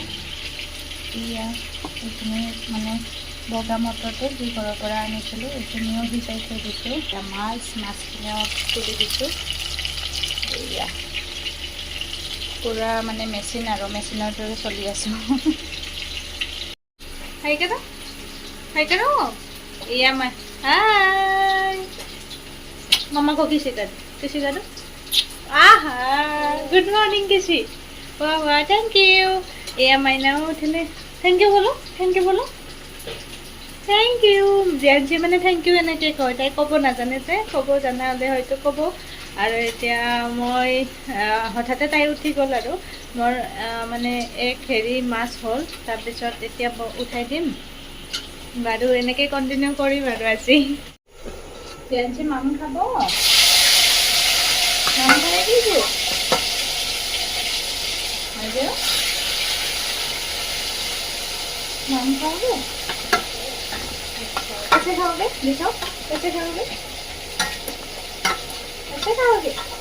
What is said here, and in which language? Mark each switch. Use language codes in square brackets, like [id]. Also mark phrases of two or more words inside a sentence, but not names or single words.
[as] এয়া এইখিনি মানে বগা মটৰটো যি ঘৰৰ পৰা আনিছিলোঁ, এইখিনিও সিজাই থৈ দিছোঁ। এতিয়া মাছখিনিও তুলি দিছোঁ। এয়া পূৰা মানে মেচিনৰ দৰে চলি আছোঁ। [mrg] Hai ka no? Iya mah. Hai. Mama ko kisi ka? Kisi ka do? [en] Aha. Good morning kisi. [mrg] Wah, [en] thank you. [mrg] Iya mai na uthile. [en] Thank you bolo. Thank you bolo. Thank you. [as] Jianji মানে [en] thank you [as] এনেকৈ কয়। তাই ক'ব নাজানে যে, ক'ব জানা হ'লে হয়তো ক'ব। আৰু এতিয়া মই হঠাতে তাই উঠি গ'ল আৰু মোৰ মানে এক হেৰি মাছ হ'ল। তাৰপিছত এতিয়া উঠাই দিম বাৰু, এনেকৈ কণ্টিনিউ কৰিম আৰু আজি। জিয়ানচি মাম খাব, মাম খাই দিছোঁ। [hi] माम खाओगे? कैसे खाओगे? दिखाओ कैसे खाओगे? कैसे खाओगे?